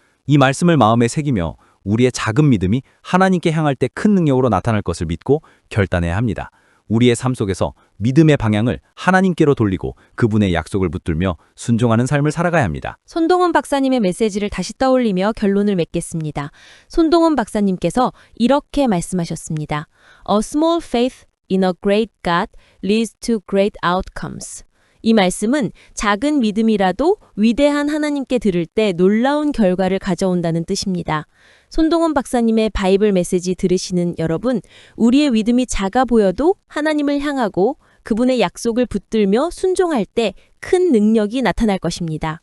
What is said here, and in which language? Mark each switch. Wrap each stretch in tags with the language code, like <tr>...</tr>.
<ko>이 말씀을 마음에 새기며 우리의 작은 믿음이 하나님께 향할 때 큰 능력으로 나타날 것을 믿고 결단해야 합니다. 우리의 삶 속에서 믿음의 방향을 하나님께로 돌리고 그분의 약속을 붙들며 순종하는 삶을 살아가야 합니다. 손동원 박사님의 메시지를 다시 떠올리며 결론을 맺겠습니다. 손동원 박사님께서 이렇게 말씀하셨습니다.</ko> <en>A small faith in a great God leads to great outcomes.</en> <ko>이 말씀은 작은 믿음이라도 위대한 하나님께 들을 때 놀라운 결과를 가져온다는 뜻입니다. 손동원 박사님의 바이블 메시지 들으시는 여러분, 우리의 믿음이 작아 보여도 하나님을 향하고 그분의 약속을 붙들며 순종할 때 큰 능력이 나타날 것입니다.</ko>